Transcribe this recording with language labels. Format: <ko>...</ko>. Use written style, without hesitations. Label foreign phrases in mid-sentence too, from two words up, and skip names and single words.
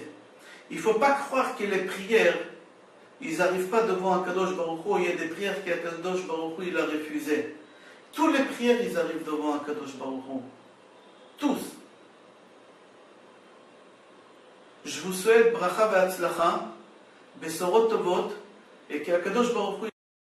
<fr>Il ne faut pas croire que les prières ils n'arrivent pas devant Akadosh Baruch Hu. Il y a des prières qu'Akadosh Baruch Hu il a refusées. Toutes les prières ils arrivent devant Akadosh Baruch Hu. Tous. Je vous souhaite</fr> <he>ברכה והצלחה, בשורות טובות,</he> <fr>et qu'Akadosh Baruch Hu</fr>